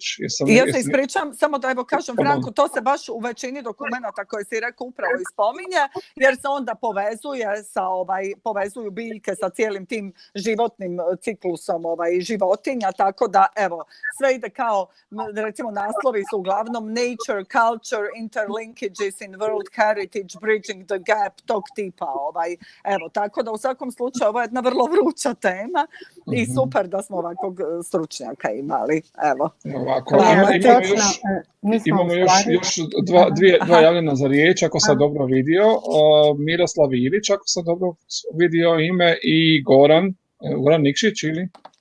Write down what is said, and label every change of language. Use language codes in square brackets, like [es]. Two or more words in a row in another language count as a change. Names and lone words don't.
[hr] Ja se ispričam, samo da evo kažem Franku, to se baš u većini dokumenata koje si rekao upravo i spominje, jer se onda povezuju biljke sa cijelim tim životnim ciklusom životinja, tako da evo, sve ide kao, recimo naslovi su uglavnom [en] nature, culture, interlinkages in world heritage, bridging the gap, [hr] tog tipa. Evo, tako da u svakom slučaju ovo je jedna vrlo vruća tema i super da smo ovakvog stručnjaka stručnjaka imali. Evo. Ovako, Mi smo imamo u još dva javljena za riječ, ako sam dobro vidio. Miroslav Ilić, ako sam dobro vidio ime, i Goran Nikšić, ili?